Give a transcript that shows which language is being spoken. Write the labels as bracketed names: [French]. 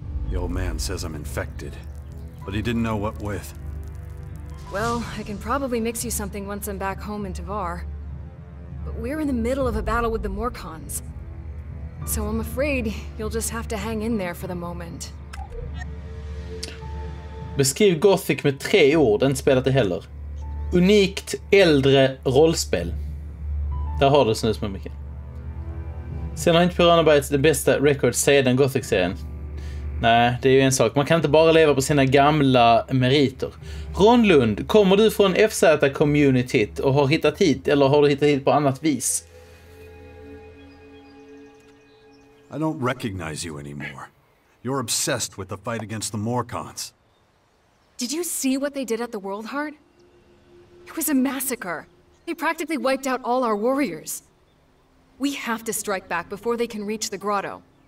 [English] The old man says I'm infected, but he didn't know what with. Well, I can probably mix you something once I'm back home in Tavar. But we're in the middle of a battle with the Morkons. So I'm afraid you'll just have to hang in there for the moment. [Swedish] Beskriv Gothic med 3 ord, inte spelat det heller. Unikt äldre rollspel. Där har du snus med mycket. Sen har inte Piranha det bästa record sedan Gothic-serien. Nej, det är ju en sak. Man kan inte bara leva på sina gamla meriter. Ron Lund, kommer du från FZ-communityt och har hittat hit, eller har du hittat hit på annat vis? [English] I don't recognize you anymore. You're obsessed with the fight against the Morkons. Did you see what they did at the World Heart? It was a massacre. They practically wiped out all our warriors. We have to strike back before they can reach the grotto.